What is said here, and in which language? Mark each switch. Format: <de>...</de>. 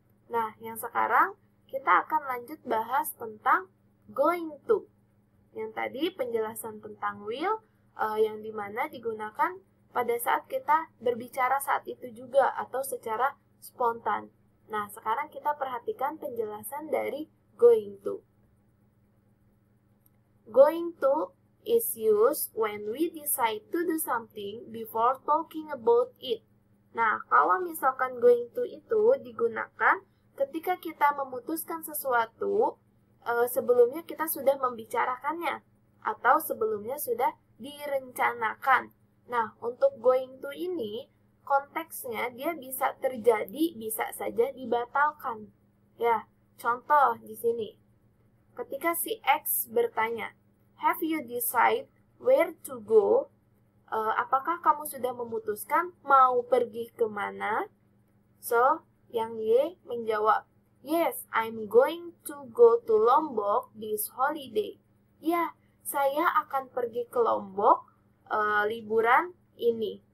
<id>Nah, yang sekarang kita akan lanjut bahas tentang going to. Yang tadi penjelasan tentang will yang dimana digunakan pada saat kita berbicara saat itu juga atau secara spontan. Nah, sekarang kita perhatikan penjelasan dari going to.</id> <en>Going to is used when we decide to do something before talking about it.</en> <id>Nah, kalau misalkan going to itu digunakan ketika kita memutuskan sesuatu sebelumnya kita sudah membicarakannya atau sebelumnya sudah direncanakan. Nah, untuk going to ini konteksnya dia bisa terjadi, bisa saja dibatalkan. Ya, contoh di sini. Ketika si X bertanya,</id> <en>"Have you decided where to go?"</en> <id>Apakah kamu sudah memutuskan mau pergi kemana?</id> <en>So,</en> <id>yang Y menjawab,</id> <en>"Yes, I'm going to go to Lombok this holiday."</en> <id>Ya, saya akan pergi ke Lombok liburan ini.</id>